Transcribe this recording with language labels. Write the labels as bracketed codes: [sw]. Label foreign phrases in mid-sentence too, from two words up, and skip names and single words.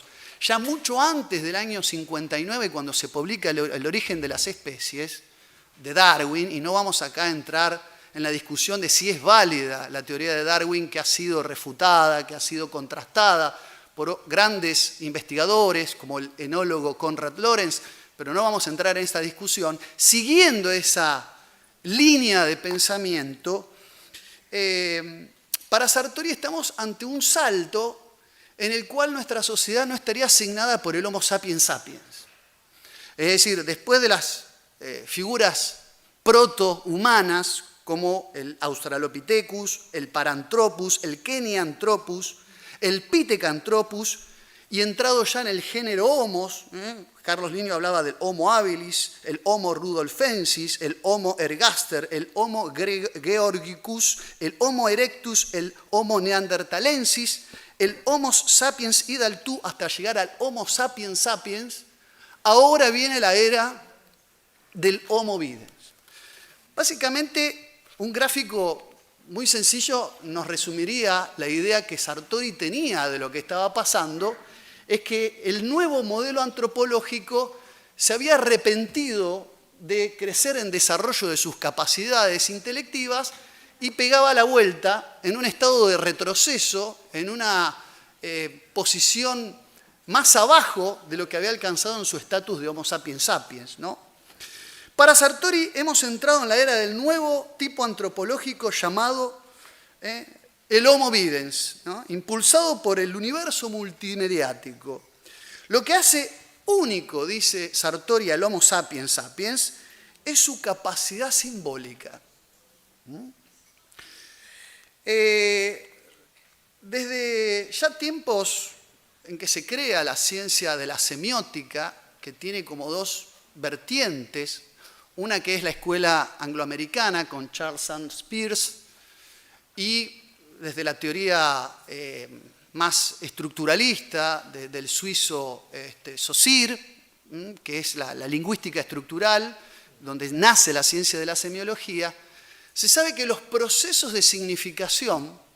[es] Ya mucho antes del año 59, cuando se publica El origen de las especies, de Darwin, y no vamos acá a entrar en la discusión de si es válida la teoría de Darwin, que ha sido refutada, que ha sido contrastada por grandes investigadores como el enólogo Konrad Lorenz, pero no vamos a entrar en esta discusión. Siguiendo esa línea de pensamiento, para Sartori estamos ante un salto en el cual nuestra sociedad no estaría asignada por el Homo sapiens sapiens. Es decir, después de las figuras protohumanas como el Australopithecus, el Paranthropus, el Kenianthropus, el Pithecanthropus, y entrado ya en el género Homos, Carlos Linneo hablaba del Homo habilis, el Homo rudolfensis, el Homo ergaster, el Homo georgicus, el Homo erectus, el Homo neanderthalensis, el Homo sapiens idaltu, hasta llegar al Homo sapiens sapiens. Ahora viene la era del Homo Videns. Básicamente, un gráfico muy sencillo nos resumiría la idea que Sartori tenía de lo que estaba pasando, es que el nuevo modelo antropológico se había arrepentido de crecer en desarrollo de sus capacidades intelectivas y pegaba la vuelta en un estado de retroceso, en una posición más abajo de lo que había alcanzado en su estatus de Homo sapiens sapiens, ¿no? Para Sartori hemos entrado en la era del nuevo tipo antropológico llamado el Homo Videns, ¿no? Impulsado por el universo multimediático. Lo que hace único, dice Sartori, al Homo sapiens sapiens, es su capacidad simbólica. Desde ya tiempos en que se crea la ciencia de la semiótica, que tiene como dos vertientes, una que es la escuela angloamericana con Charles Sanders Peirce, y desde la teoría más estructuralista del suizo Saussure, que es la lingüística estructural, donde nace la ciencia de la semiología, se sabe que los procesos de significación,